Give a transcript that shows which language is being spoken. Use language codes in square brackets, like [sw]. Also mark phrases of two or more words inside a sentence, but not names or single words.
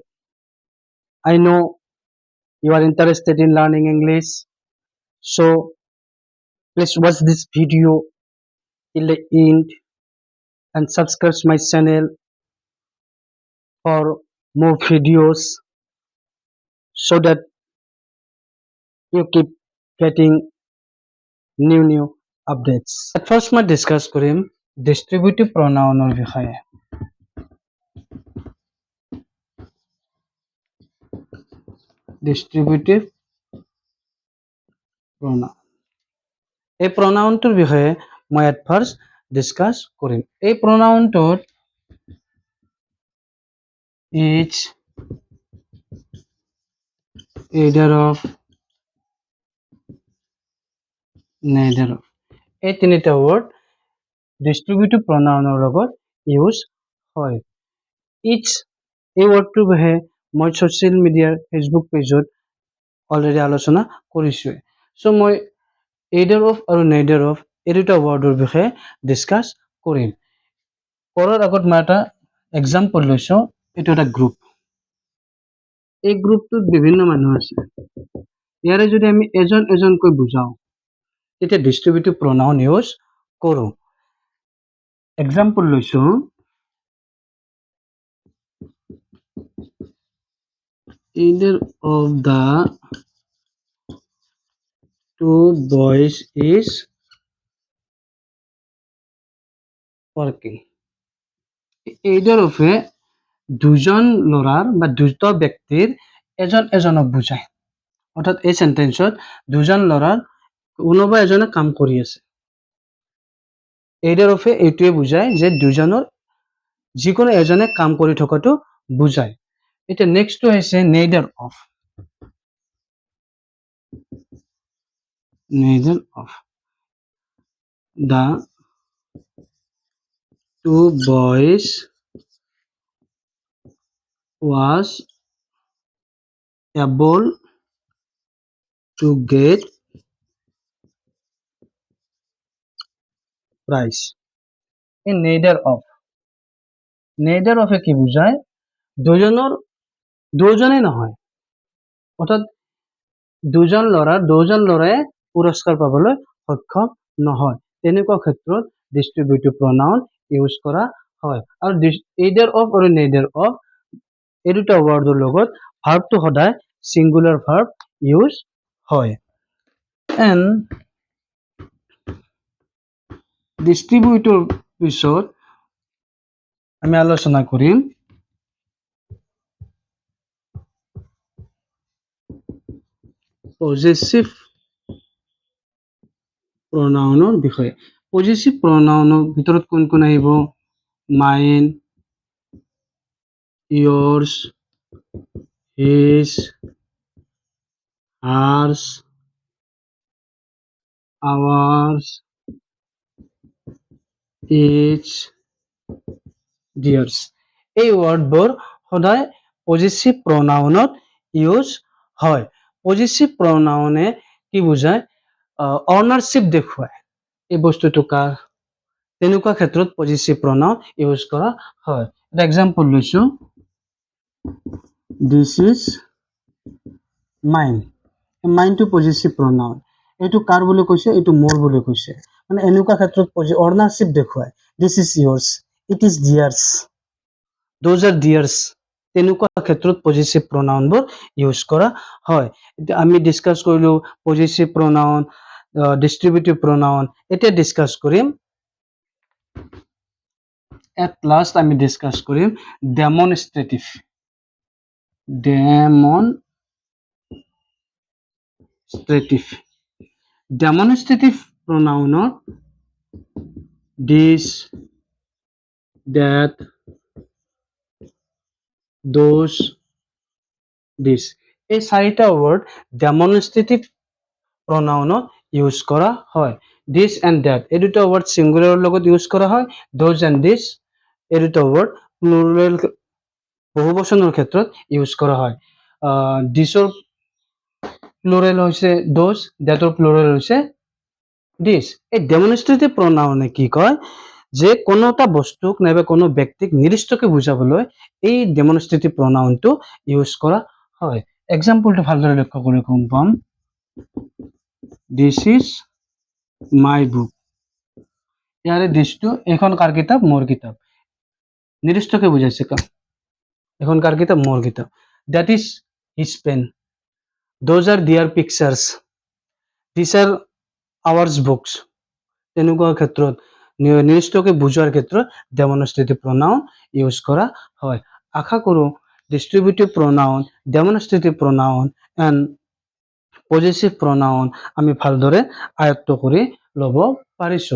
[en] I know you are interested in learning English, so please watch this video till the end and subscribe my channel for more videos so that you keep getting new updates. At first, मैं discuss करें distributive pronoun और বিষয়ে. Distributive pronoun. [as] এই pronounটোৰ বিষয়ে মই [en] at first [as] discuss কৰিম. এই pronounটোত [en] each, either of, neither of. [as] এই তিনিটা word [en] distributive pronounৰ [as] লগত use হয়. each এই wordটোৰ বিষয়ে মই [en] social media Facebook pageত already [as] আলোচনা কৰিছোঁ. So মই [en] either of [as] আৰু [en] neither of [as] এই দুটা wordৰ বিষয়ে discuss কৰিম. কৰাৰ আগত মই এটা example লৈছোঁ. এইটো এটা group. এই গ্ৰুপটোত বিভিন্ন মানুহ আছে. ইয়াৰে যদি আমি এজন এজনকৈ বুজাওঁ তেতিয়া [en] distributive pronoun use [as] কৰোঁ. এক্সাম্পল লৈছোঁ, [en] either of the two boys is working. either of [as] এ দুজন ল'ৰাৰ বা দুটা ব্যক্তিৰ এজন এজনক বুজায়. অৰ্থাৎ এই সেন্টেন্সত দুজন ল'ৰাৰ কোনোবা এজনে কাম কৰি আছে. [en] either of [as] এ এইটোৱে বুজায় যে দুজনৰ যিকোনো এজনে কাম কৰি থকাটো বুজায়. এতিয়া নেক্সটটো হৈছে [en] neither of. neither of the two boys was able to get prize. in neither of [as] এ কি বুজায় দুজনেই নহয়, অৰ্থাৎ দুজন ল'ৰাই পুৰস্কাৰ পাবলৈ সক্ষম নহয়. তেনেকুৱা ক্ষেত্ৰত [en] distributive pronoun use [as] কৰা হয়. আৰু [en] either of [as] আৰু [en] neither of [as] এই দুটা ৱৰ্ডৰ লগত ভাৰ্বটো সদায় [en] singular verb use [as] হয়. [en] and distributive [as] পিছত আমি আলোচনা কৰিম [en] possessive pronoun [as] বিষয়ে. [en] possessive pronoun [as] ভিতৰত কোন কোন আহিব? [en] মাইন, yours, his, hers, ours, each, theirs. [as] এই ৱৰ্ডবোৰ সদায় [en] possessive pronoun use [as] হয়. [en] possessive pronoun [as] কি বুজায়? অনাৰশ্বিপ দেখুৱায়, এই বস্তুটো কাৰ, তেনেকুৱা ক্ষেত্ৰত [en] possessive pronoun use [as] কৰা হয়. এটা এক্সাম্পল লৈছোঁ, [en] this is mine. [as] মাইনটো [en] possessive pronoun. [as] এইটো কাৰ বুলি কৈছে? এইটো মোৰ বুলি কৈছে. মানে এনেকুৱা ক্ষেত্ৰত অনাৰশ্বিপ দেখুৱায়. [en] this is yours, it is theirs, those are theirs. [as] তেনেকুৱা ক্ষেত্ৰত [en] possessive pronouns use [as] কৰা হয়. এতিয়া আমি ডিসকাস কৰিলোঁ [en] possessive pronoun, distributive pronoun. [as] এতিয়া ডিসকাস কৰিম, [en] at last [as] আমি ডিসকাস কৰিম ডেমনস্ট্ৰেটিভ. [en] demonstrative pronoun this, that, those, this. [as] এই চাৰিটা ৱৰ্ড [en] demonstrative pronoun use [as] কৰা হয়. [en] this and that [as] এই দুটা ৱৰ্ড সিঙ্গুলাৰৰ লগত ইউজ কৰা হয়. [en] those and this [as] এই দুটা ৱৰ্ড প্লুৰেল বহুবচনৰ ক্ষেত্ৰত ইউজ কৰা হয়. [en] this plural [as] হৈছে দোজ, [en] that plural [as] হৈছে দিছ। এই [en] demonstrative pronoun [as] কি কয় যে কোনো এটা বস্তুক নাইবা কোনো ব্যক্তিক নিৰ্দিষ্টকে বুজাবলৈ এই [en] demonstrative pronoun use [as] কৰা হয়। এক্সাম্পলটো ভালদৰে লক্ষ্য কৰি গম পাম, [en] this is my book. [as] ইয়াৰে দিছটো এখন কাৰ কিতাপ? মোৰ কিতাপ। নিৰ্দিষ্টকে বুজাইছে এখন কাৰ কিতাপ? মোৰ কিতাপ। [en] that is his pen. those are their pictures. these are ours books. [as] তেনেকুৱা ক্ষেত্ৰত নিৰ্দিষ্টকে বুজোৱাৰ ক্ষেত্ৰত [en] demonstrative pronoun use [as] কৰা হয়। আশা কৰোঁ [en] distributive pronoun, demonstrative pronoun and positive pronoun [as] আমি ভালদৰে আয়ত্ত কৰি ল'ব পাৰিছোঁ।